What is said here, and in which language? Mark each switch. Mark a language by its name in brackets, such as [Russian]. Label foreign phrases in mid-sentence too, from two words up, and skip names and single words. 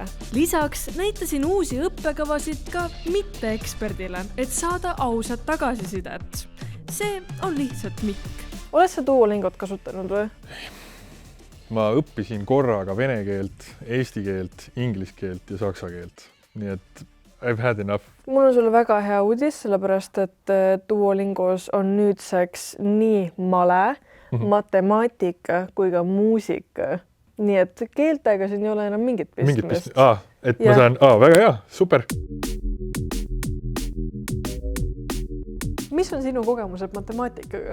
[Estonian] Lisaks näitasin uusi õppekavasid ka mitte eksperdile, et saada ausat tagasisidet. See on lihtsalt Mikk. Oled sa Duolingot kasutanud või? Ma õppisin korraga vene keelt, eesti keelt, inglise keelt ja saksa keelt. Nii et [English] I've had enough. [Estonian] Mul on sulle väga hea uudis, sellepärast et Duolingos on nüüdseks nii male, matemaatika kui ka muusika. Nii et keeltega siin ei ole enam mingit pistmist. Et ma saan, väga hea, super. Mis on sinu kogemused matemaatikaga?